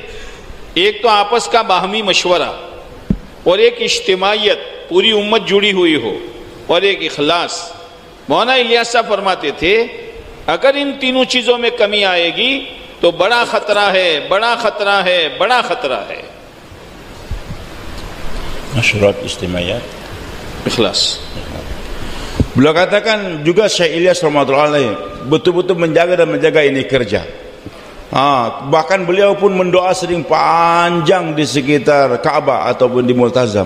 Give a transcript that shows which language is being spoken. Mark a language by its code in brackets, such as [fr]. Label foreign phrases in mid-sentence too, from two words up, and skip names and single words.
[ur] ایک تو آپس کا باہمی مشورہ، اور ایک اجتماعیت، پوری امت جڑی ہوئی ہو، اور ایک اخلاص. مولانا الیاس صاحب فرماتے تھے، اگر ان تینوں چیزوں میں کمی آئے گی تو بڑا خطرہ ہے، بڑا خطرہ ہے، بڑا خطرہ ہے. [ms] Masyarakat istimaiyat, ikhlas. Beliau katakan juga Syekh Ilyas [ar] رحمة الله عليه [ms] betul-betul menjaga ini kerja. Bahkan beliau pun mendoa sering panjang di sekitar Ka'bah ataupun di Multazam.